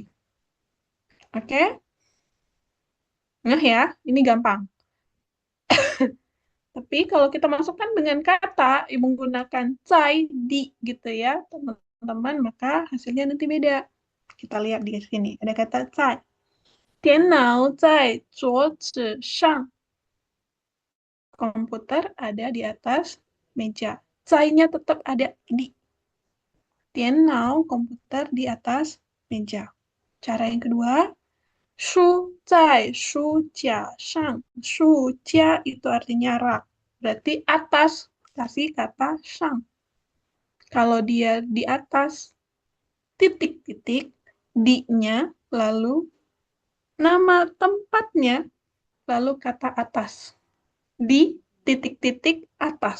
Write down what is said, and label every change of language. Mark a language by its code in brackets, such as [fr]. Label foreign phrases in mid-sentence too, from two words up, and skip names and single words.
[id] Oke? Nah ya, ini gampang. Tapi kalau kita masukkan dengan kata, menggunakan cai, di gitu ya, teman-teman, maka hasilnya nanti beda. Kita lihat di sini, ada kata cai. [zh] 电脑在桌子上 [id] komputer ada di atas meja. Cai-nya tetap ada di. 电脑 komputer di atas meja. Cara yang kedua, [zh] 书在书架上. [id] 书家 itu artinya rak. Berarti atas. Kasih kata shang. Kalau dia di atas, titik-titik, di-nya, lalu nama tempatnya, lalu kata atas. Di titik-titik atas.